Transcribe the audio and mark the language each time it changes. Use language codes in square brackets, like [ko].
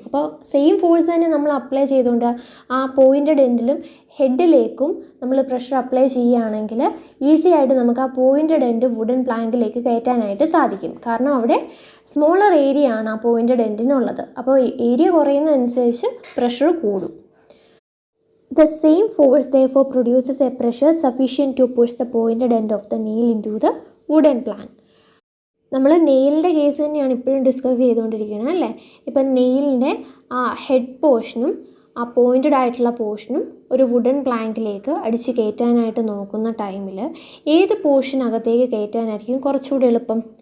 [ml] അപ്പോൾ same force തന്നെ നമ്മൾ അപ്ലൈ ചെയ്തുകൊണ്ട് ആ പോയിൻറ്റഡ് എൻഡിലും ഹെഡിലേക്കും നമ്മൾ പ്രഷർ അപ്ലൈ ചെയ്യുകയാണെങ്കിൽ ഈസി ആയിട്ട് നമുക്ക് ആ പോയിൻറ്റഡ് എൻഡ് വുഡൻ പ്ലാങ്കിലേക്ക് കയറ്റാനായിട്ട് സാധിക്കും. കാരണം അവിടെ സ്മോളർ ഏരിയ ആണ് ആ പോയിൻറ്റഡ് എൻഡിനുള്ളത്. അപ്പോൾ ഏരിയ കുറയുന്നതനുസരിച്ച് പ്രഷർ കൂടും. [en] The same force therefore produces a pressure sufficient to push the pointed end of the nail into the wooden plank. [ml] നമ്മൾ നെയിലിൻ്റെ കേസ് തന്നെയാണ് ഇപ്പോഴും ഡിസ്കസ് ചെയ്തുകൊണ്ടിരിക്കുന്നത് അല്ലേ. ഇപ്പം നെയിലിൻ്റെ ആ ഹെഡ് പോർഷനും ആ പോയിൻറ്റഡ് ആയിട്ടുള്ള പോർഷനും ഒരു വുഡൻ പ്ലാങ്കിലേക്ക് അടിച്ച് കയറ്റാനായിട്ട് നോക്കുന്ന ടൈമിൽ ഏത് പോർഷൻ അകത്തേക്ക് കയറ്റാനായിരിക്കും കുറച്ചുകൂടി എളുപ്പം?